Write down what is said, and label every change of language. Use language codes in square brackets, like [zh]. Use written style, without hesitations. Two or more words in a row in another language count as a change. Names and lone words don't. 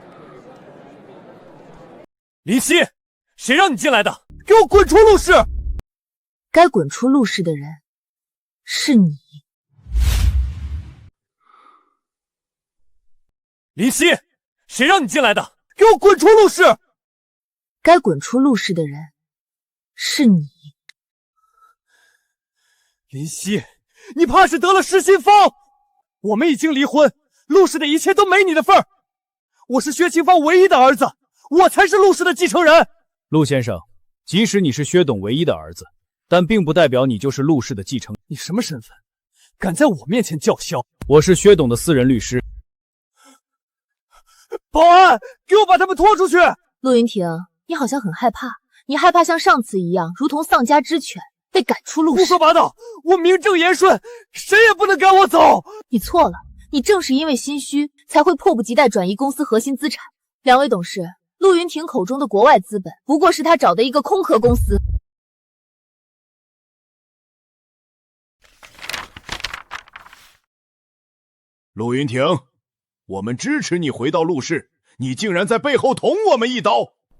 [zh] 林夕，誰讓你進來的？給我滾出陸氏！該滾出陸氏的人是你。林夕，誰讓你進來的？給我滾出陸氏！該滾出陸氏的人是你。林夕，你怕是得了失心瘋。我們已經離婚，陸氏的一切都沒你的份兒。我是薛清芳唯一的兒子，我才是陸氏的繼承人。陸先生，即使你是薛董唯一的兒子，但並不代表你就是陸氏的繼承人。你什麼身份？敢在我面前叫囂？我是薛董的私人律師。保安，給我把他們拖出去！陸雲婷，你好像很害怕，你害怕像上次一樣，如同喪家之犬被趕出陸氏。胡說八道！我名正言順，誰也不能趕我走。你錯了，你正是因為心虛，才會迫不及待轉移公司核心資產。兩位董事，陸雲婷口中的國外資本，不過是他找的一個空殼公司。陸雲婷，我們支持你回到陸氏，你竟然在背後捅我們一刀！